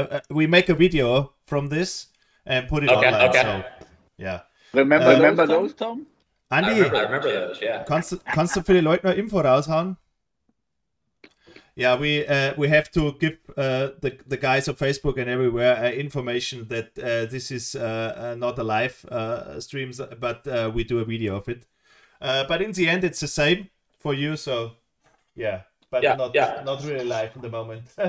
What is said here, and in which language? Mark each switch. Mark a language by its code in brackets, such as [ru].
[en] We make a video from this and put it online. Okay. So, yeah. Remember those, Tom? Andi, I remember those. Yeah. [de] Kannst du für die Leute noch Info raushauen? [en] Yeah, we have to give the guys on Facebook and everywhere information that this is not a live stream, but we do a video of it. But in the end, it's the same for you. So yeah, but not really live at the moment.